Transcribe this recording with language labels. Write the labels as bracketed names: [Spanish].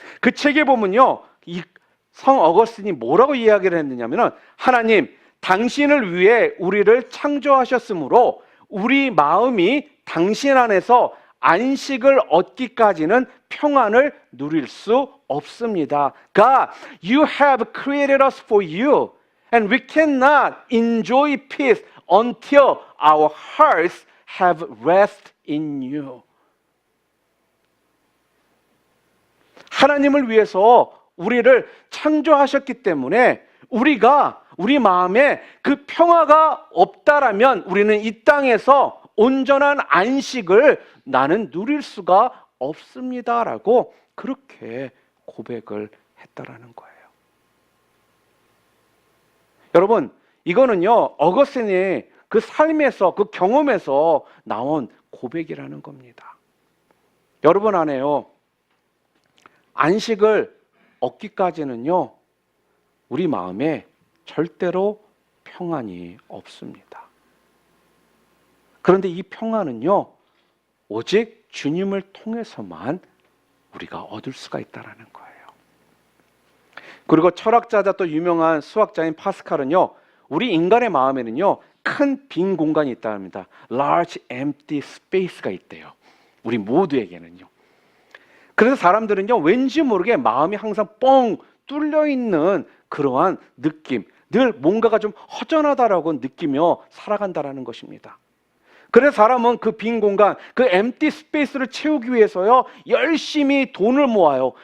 [Korean] 그 책에 보면요. 이 성 어거스틴이 뭐라고 이야기를 했느냐면 하나님, 당신을 위해 우리를 창조하셨으므로 우리 마음이 당신 안에서 안식을 얻기까지는 평안을 누릴 수 없습니다. [English] God, you have created us for you. And we cannot enjoy peace until our hearts have rest in you. [Korean] 하나님을 위해서 우리를 창조하셨기 때문에 우리가 우리 마음에 그 평화가 없다라면 우리는 이 땅에서 온전한 안식을 나는 누릴 수가 없습니다라고 그렇게 고백을 했다라는 거예요. 여러분, 이거는요, 어거스틴의 그 삶에서, 그 경험에서 나온 고백이라는 겁니다. 여러분 안에요, 안식을 얻기까지는요, 우리 마음에 절대로 평안이 없습니다. 그런데 이 평안은요, 오직 주님을 통해서만 우리가 얻을 수가 있다는 거예요. 그리고 철학자자 또 유명한 수학자인 파스칼은요, 우리 인간의 마음에는요, 큰 빈 공간이 있다고 합니다. [English] Large empty space가 [Korean] 있대요. 우리 모두에게는요. 그래서 사람들은요, 왠지 모르게 마음이 항상 뻥 뚫려 있는 그러한 느낌, 늘 뭔가가 좀 허전하다라고 느끼며 살아간다라는 것입니다. 그래서 사람은 그 빈 공간, 그 [English] empty space [Korean] 를 채우기 위해서요, 열심히 돈을 모아요.